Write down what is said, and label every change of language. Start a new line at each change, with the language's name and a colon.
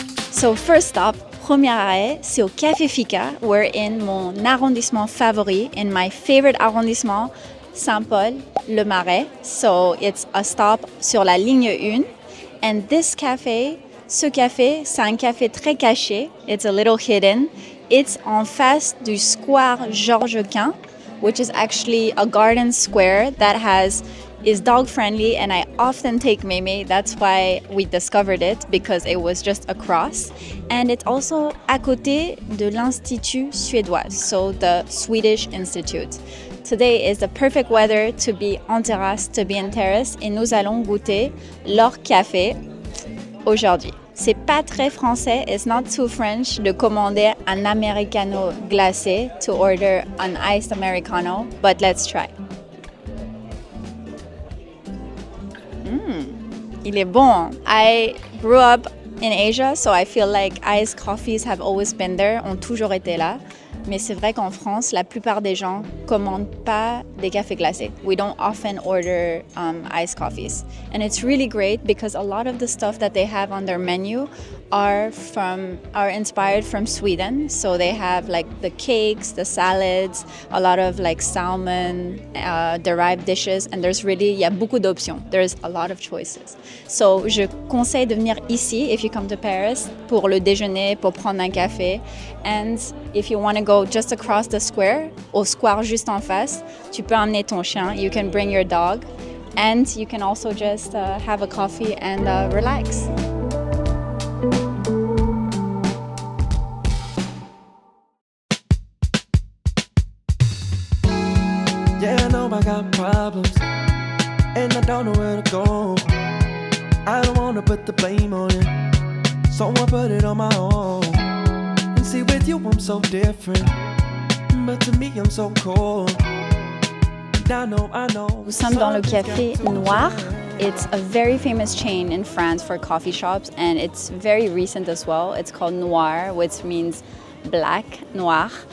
English: So first stop,
French: premier arrêt, c'est au Café Fika.
English: We're in
French: mon arrondissement favori,
English: in my favorite arrondissement, Saint-Paul, le Marais. So it's a stop
French: sur la ligne 1.
English: And this cafe,
French: ce café, c'est un café très caché.
English: It's a little hidden. It's
French: en face du square
English: Georges Quint, which is actually a garden square that is dog friendly, and I often take Meme. That's why we discovered it, because it was just across. And it's also
French: à côté de l'Institut suédois,
English: so the Swedish Institute. Today is the perfect weather to be
French: en terrasse,
English: to be in terrace,
French: et nous allons goûter leur café aujourd'hui. C'est pas très français,
English: it's not too French
French: de commander un americano glacé,
English: to order an iced americano, but let's try.
French: Il est bon.
English: I grew up in Asia, so I feel like iced coffees have always been there,
French: ont toujours été là. Mais c'est vrai qu'en France, la plupart des gens commandent pas des cafés glacés.
English: We don't often order iced coffees. And it's really great because a lot of the stuff that they have on their menu are inspired from Sweden. So they have like the cakes, the salads, a lot of like salmon derived dishes, and
French: il y a beaucoup d'options.
English: There's a lot of choices.
French: So je conseille de venir ici
English: if you come to Paris
French: pour le déjeuner, pour prendre un café.
English: And if you want to go just across the square,
French: au square juste en face, tu peux emmener ton chien.
English: You can bring your dog, and you can also just have a coffee and relax. Yeah, I know I got problems, and I don't know where to go. I don't wanna put the blame on you, so I put it on my own. And see, with you I'm so different, but to me I'm so cold. I know.
French: Nous sommes dans le Café Noir.
English: It's a very famous chain in France for coffee shops, and it's very recent as well. It's called Noir, which means black, noir.